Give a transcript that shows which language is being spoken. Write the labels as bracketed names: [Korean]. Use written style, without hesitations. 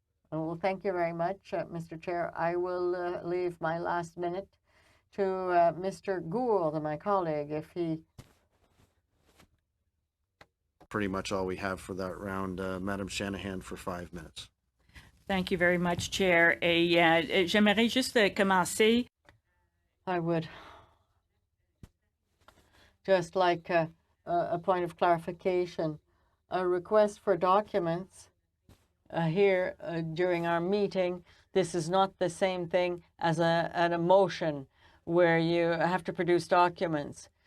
[English] Well, thank you very much, Mr. Chair. I will leave my last minute to Mr. Gould, my colleague, if he pretty much all we have for that round. Madam Shanahan for 5 minutes. Thank you very much, Chair. [French] Et j'aimerais juste commencer. [English] I would just like a point of clarification. A request for documents here during our meeting. This is not the same thing as a motion where you have to produce documents.